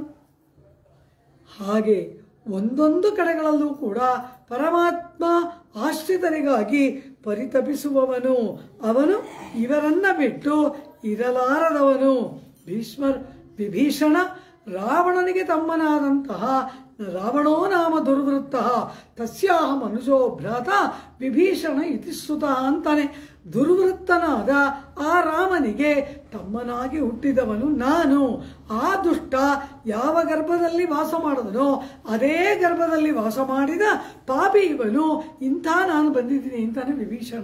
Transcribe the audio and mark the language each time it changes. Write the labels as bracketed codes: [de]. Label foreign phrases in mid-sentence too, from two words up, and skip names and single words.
[kn] ಹಾಗೆ ಒಂದೊಂದು ಕಡೆಗಳಲ್ಲೂ ಕೂಡ ಪರಮಾತ್ಮ ಆಶ್ರಿತರಿಗಾಗಿ ಪರಿತಪಿಸುವವನು, ಅವನು ಇವರನ್ನ ಬಿಟ್ಟು ಇರಲಾರದವನು. ವಿಭೀಷಣ ರಾವಣನಿಗೆ ತಮ್ಮನಾದಂತಹ [sa] ರಾವಣೋ ನಾಮ ದುರ್ವೃತ್ತ ತಸ್ಯಾಹ ಮನುಜೋ ಭ್ರಾತ ವಿಭೀಷಣ ಇತಿ ಶ್ರುತಃ ಅಂತಾನೆ. [kn] ದುರ್ವೃತ್ತನಾದ ಆ ರಾಮನಿಗೆ ತಮ್ಮನಾಗಿ ಹುಟ್ಟಿದವನು ನಾನು. ಆ ದುಷ್ಟ ಯಾವ ಗರ್ಭದಲ್ಲಿ ವಾಸ ಮಾಡಿದನೋ ಅದೇ ಗರ್ಭದಲ್ಲಿ ವಾಸ ಮಾಡಿದ ಪಾಪಿ ಇವನು, ಇಂಥ ನಾನು ಬಂದಿದ್ದೀನಿ ಅಂತಾನೆ ವಿಭೀಷಣ.